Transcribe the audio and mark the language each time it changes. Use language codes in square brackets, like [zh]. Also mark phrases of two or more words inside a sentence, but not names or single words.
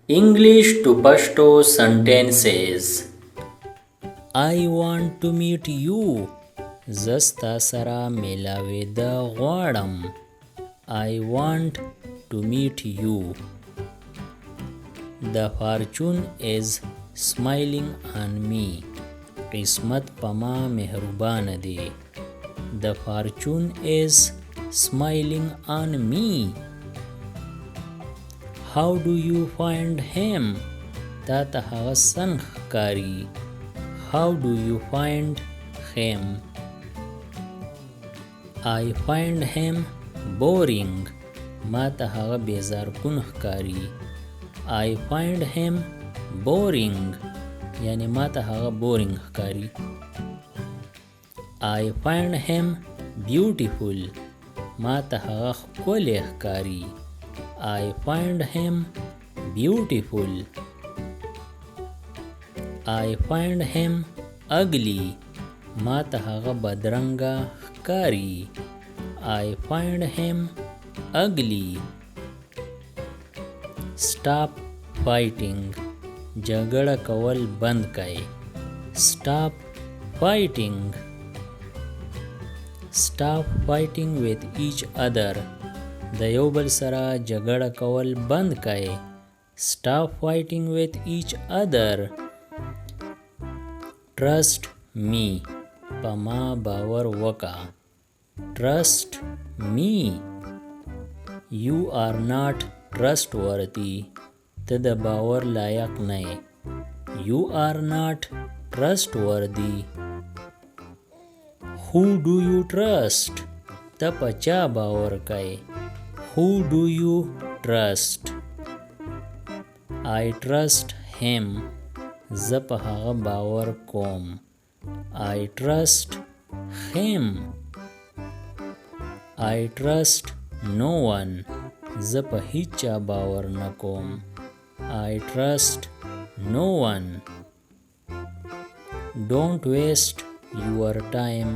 [en] English to Pashto sentences. I want to meet you. [ps] زستا سره میلاویده غواړم. [en] I want to meet you. The fortune is smiling on me. [ps] قسمت په ما مهربان دی. [en] The fortune is smiling on me. How do you find him? [ps] تا ته هغه څنګه ښکاري. [en] How do you find him? I find him boring. [ps] ما ته هغه بیزار کن ښکاري. [en] I find him boring. [ps] یعنی ما ته هغه بورینګ ښکاري. [en] I find him beautiful. [ps] ما ته هغه ښکلی ښکاري. [en] I find him beautiful. I find him ugly. [ps] ما ته هغه بدرنګه ښکاري. [en] I find him ugly. Stop fighting. [ps] جګړه کول بند کړئ. [en] Stop fighting. Stop fighting with each other. [ps] د یو بل سره جګړه کول بند کړئ. [en] Stop fighting with each other. Trust me. [ps] په ما باور وکړه. [en] Trust me. You are not trustworthy. [ps] ته د باور لایق نه یې. [en] You are not trustworthy. Who do you trust? [ps] ته په چا باور کوې. [en] Who do you trust? I trust him. [ps] زه په هغه باور کوم. [en] I trust him. I trust no one. [ps] زه په هیچ چا باور نه کوم. [en] I trust no one. Don't waste your time.